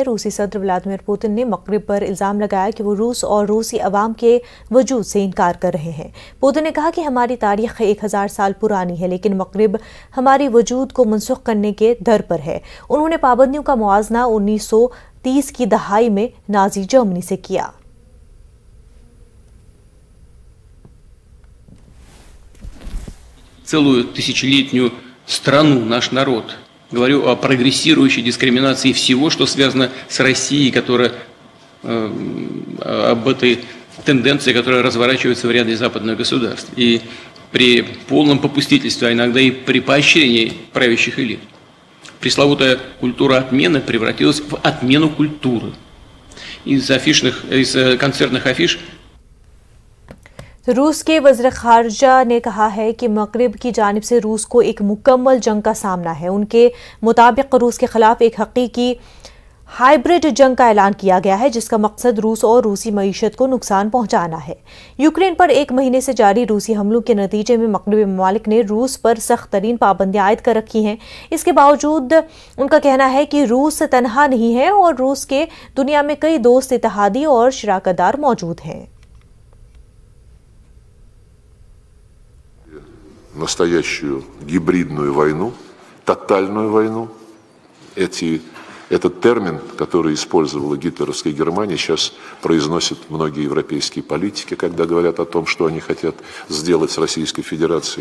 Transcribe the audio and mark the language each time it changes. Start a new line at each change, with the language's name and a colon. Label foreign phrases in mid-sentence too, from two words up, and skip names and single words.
Urdu: روسی صدر ولادیمیر پوتن نے مغرب پر الزام لگایا کہ وہ روس اور روسی عوام کے وجود سے انکار کر رہے ہیں. پوتن نے کہا کہ ہماری تاریخ 1000 سال پرانی ہے، لیکن مغرب ہماری وجود کو منسوخ کرنے کے در پر ہے. انہوں نے پابندیوں کا معاوضہ 1930 کی دہائی میں نازی جرمنی سے کیا.
Russian: Целую тысячелетнюю страну, наш народ. Говорю о прогрессирующей дискриминации всего, что связано с Россией, которая об этой тенденции, которая разворачивается в ряде западных государств. И при полном попустительстве, а иногда и при поощрении правящих элит. Пресловутая культура отмены превратилась в отмену культуры. Из концертных афиш
Urdu: روس کے وزیر خارجہ نے کہا ہے کہ مغرب کی جانب سے روس کو ایک مکمل جنگ کا سامنا ہے. ان کے مطابق روس کے خلاف ایک حقیقی ہائبرڈ جنگ کا اعلان کیا گیا ہے، جس کا مقصد روس اور روسی معیشت کو نقصان پہنچانا ہے. یوکرین پر ایک مہینے سے جاری روسی حملوں کے نتیجے میں مغربی ممالک نے روس پر سخت ترین پابندیاں عائد کر رکھی ہیں. اس کے باوجود ان کا کہنا ہے کہ روس تنہا نہیں ہے اور روس کے دنیا میں کئی دوست، اتحادی اور شراکت دار موجود ہیں.
Russian: Настоящую гибридную войну, тотальную войну. Этот термин, который использовала гитлеровская Германия, сейчас произносят многие европейские политики, когда говорят о том, что они хотят сделать с Российской Федерацией.